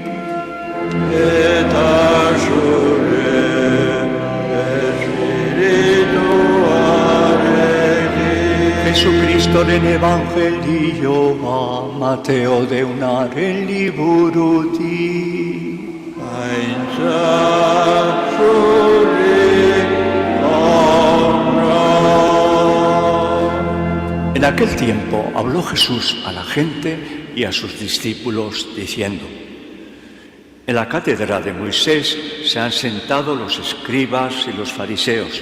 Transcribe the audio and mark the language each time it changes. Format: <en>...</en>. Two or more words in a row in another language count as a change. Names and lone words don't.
<eu>eta zure espirituarekin. Jesucristoren evangelioa Mateo deunaren liburutik. Aintzat zure honra.</eu> <es>En aquel tiempo habló Jesús a la gente y a sus discípulos diciendo: en la cátedra de Moisés se han sentado los escribas y los fariseos.</es>